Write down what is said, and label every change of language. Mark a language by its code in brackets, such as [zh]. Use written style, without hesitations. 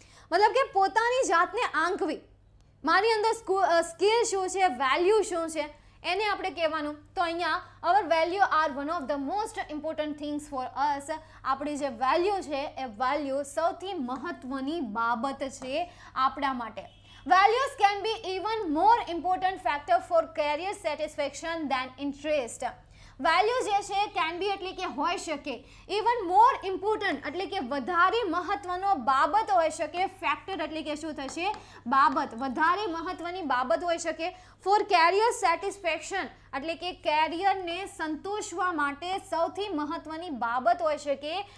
[gu] મતલબ કે પોતાની જાતને આંકવી. મારી અંદર સ્કિલ શું છે, વેલ્યુ શું છે, એને આપણે કહેવાનું. તો અહીંયા [en] Our value are one of the most important things for us. [gu] આપણી જે વેલ્યુ છે એ વેલ્યુ સૌથી મહત્વની બાબત છે આપણા માટે. [en] Values can be even more important factor for career satisfaction than interest. [gu] Value જે છે [en] can be [gu] એટલે કે હોઈ શકે, [en] even more important [gu] એટલે કે વધારે મહત્વનો બાબત હોઈ શકે. ફેક્ટર એટલે કે શું થશે? બાબત. વધારે મહત્વની બાબત હોઈ શકે. [en] for career satisfaction [gu] એટલે કે કેરિયરને સંતોષવા માટે સૌથી મહત્વની બાબત હોઈ શકે.